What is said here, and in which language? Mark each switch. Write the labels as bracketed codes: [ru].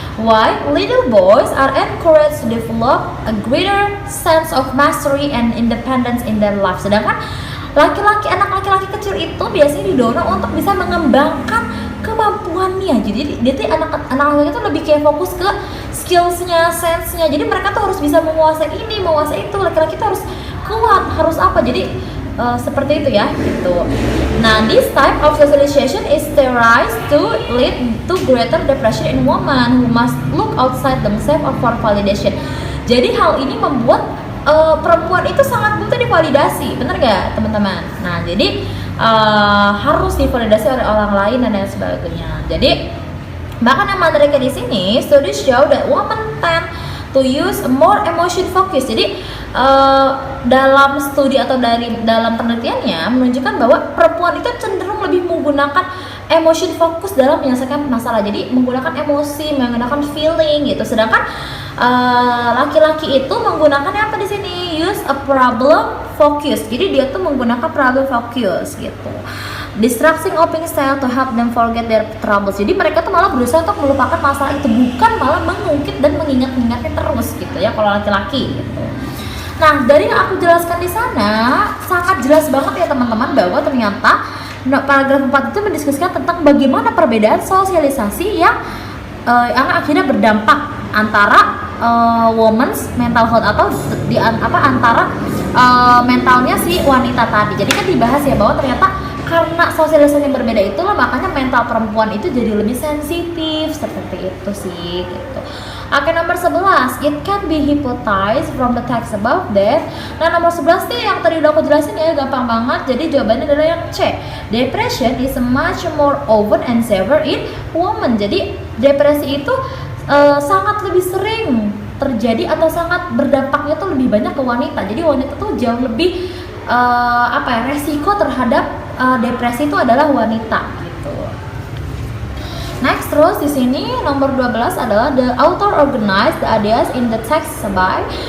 [en] Why little boys are encouraged to develop a greater sense of mastery and independence in their life. [id] Sedangkan anak laki-laki kecil itu biasanya didorong untuk bisa mengembangkan kemampuannya. Jadi dia tuh anak laki-laki itu lebih kayak fokus ke skillsnya, sense-nya. Jadi mereka tuh harus bisa menguasai ini, menguasai itu. Laki-laki tuh harus kuat, harus apa. Jadi seperti itu ya, gitu. Nah, [en] this type of socialization is theorized to lead to greater depression in women who must look outside themselves for validation. [id] Jadi hal ini membuat perempuan itu sangat butuh divalidasi, bener gak teman-teman? Nah, jadi harus divalidasi oleh orang lain dan lain sebagainya. Jadi bahkan yang menariknya di sini, [en] studies show that women tend to use more emotion focus. [id] Jadi dalam studi atau dalam penelitiannya menunjukkan bahwa perempuan itu cenderung lebih menggunakan emotion focus dalam menyelesaikan masalah. Jadi menggunakan emosi, menggunakan feeling gitu. Sedangkan laki-laki itu menggunakannya apa di sini? [en] Use a problem focus. [id] Jadi dia tuh menggunakan problem focus gitu. [en] Distracting coping style to help them forget their troubles. [id] Jadi mereka tuh malah berusaha untuk melupakan masalah itu, bukan malah mengungkit dan mengingat-ingatnya terus gitu ya kalau laki-laki gitu. Nah, dari yang aku jelaskan di sana sangat jelas banget ya teman-teman bahwa ternyata paragraf 4 itu mendiskusikan tentang bagaimana perbedaan sosialisasi yang akhirnya berdampak antara [en] women's mental health [id] atau antara mentalnya si wanita tadi. Jadi kan dibahas ya bahwa ternyata karena sosialisasi yang berbeda itulah makanya mental perempuan itu jadi lebih sensitif, seperti itu sih gitu. Oke, nomor 11, [en] it can be hypothesized from the text above that. [id] Nah, nomor 11 nih yang tadi udah aku jelasin ya, gampang banget. Jadi jawabannya adalah yang C. [en] Depression is much more often and severe in women. [id] Jadi depresi itu sangat lebih sering terjadi atau sangat berdampaknya tuh lebih banyak ke wanita. Jadi wanita tuh jauh lebih resiko terhadap depresi itu adalah wanita gitu. [en] Next, [id] terus di sini nomor 12 adalah [en] the author organized the ideas in the text by.